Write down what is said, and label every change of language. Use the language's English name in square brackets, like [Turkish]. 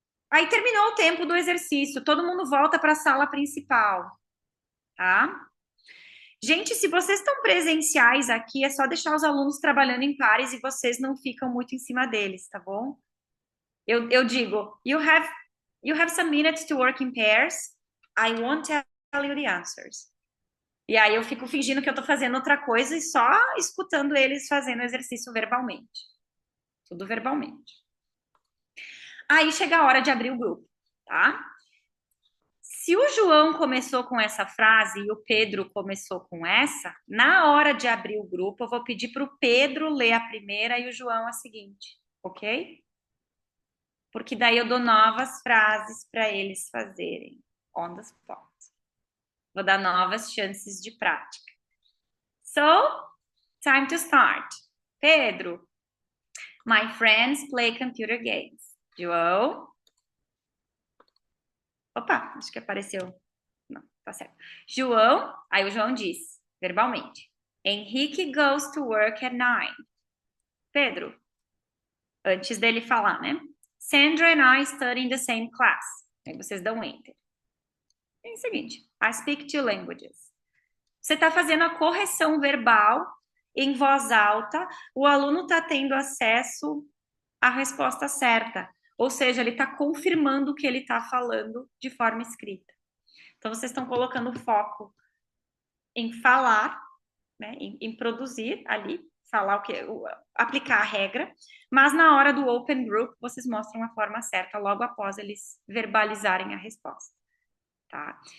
[Portuguese] Aí terminou o tempo do exercício. Todo mundo volta para a sala principal. Tá? Gente, se vocês estão presenciais aqui, é só deixar os alunos trabalhando em pares e vocês não ficam muito em cima deles, tá bom? Eu digo, [English] you have some minutes to work in pairs. I won't tell you the answers. [Portuguese] E aí eu fico fingindo que eu tô fazendo outra coisa e só escutando eles fazendo o exercício verbalmente. Tudo verbalmente. Aí chega a hora de abrir o grupo, tá? Se o João começou com essa frase e o Pedro começou com essa, na hora de abrir o grupo, eu vou pedir para o Pedro ler a primeira e o João a seguinte, ok? Porque daí eu dou novas frases para eles fazerem [English] on the spot. [Portuguese] Vou dar novas chances de prática. [English] So, time to start. Pedro, my friends play computer games. João. [Portuguese] Opa, acho que apareceu. Não, tá certo. João, aí o João diz, verbalmente. [English] Henrique goes to work at 9. [Portuguese] Pedro, antes dele falar, né? [English] Sandra and I study in the same class. [Portuguese] Aí vocês dão enter. É o seguinte, [English] I speak two languages. [Portuguese] Você está fazendo a correção verbal em voz alta, o aluno está tendo acesso à resposta certa. Ou seja, ele está confirmando o que ele está falando de forma escrita. Então, vocês estão colocando foco em falar, né, em produzir ali, falar o que, aplicar a regra, mas na hora do open group, vocês mostram a forma certa logo após eles verbalizarem a resposta. Tá?